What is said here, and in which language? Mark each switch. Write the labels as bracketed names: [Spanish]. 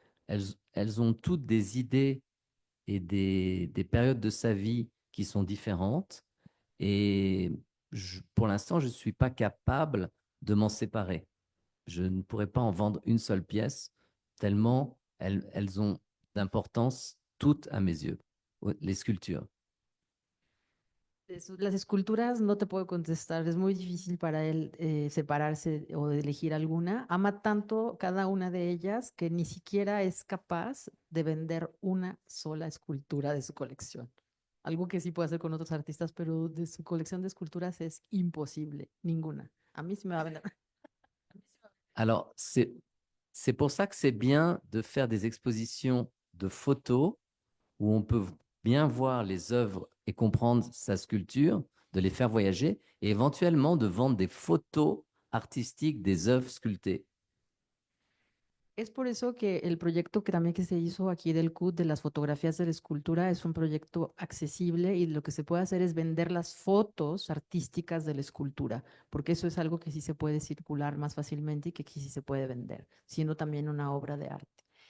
[French] Elles ont toutes des idées et des périodes de sa vie qui sont différentes. Et pour l'instant, je ne suis pas capable de m'en séparer. Je ne pourrais pas en vendre une seule pièce, tellement elles ont d'importance toutes à mes yeux, les sculptures. [Spanish] Las esculturas no te puedo contestar, es muy difícil para él separarse o elegir alguna. Ama tanto cada una de ellas que ni siquiera es capaz de vender una sola escultura de su colección. Algo que sí puede hacer con otros artistas, pero de su colección de esculturas es imposible, ninguna. A mí sí me va a vender. [French] Alors, c'est pour ça que c'est bien de faire des expositions de photos où on peut bien voir les œuvres et comprendre sa sculpture, de les faire voyager et éventuellement de vendre des photos artistiques des œuvres sculptées. [Spanish] Es por eso que el proyecto que se hizo aquí del CUT de las fotografías de la escultura es un proyecto accesible y lo que se puede hacer es vender las fotos artísticas de la escultura, porque eso es algo que sí se puede circular más fácilmente y que aquí sí se puede vender, siendo también una obra de arte.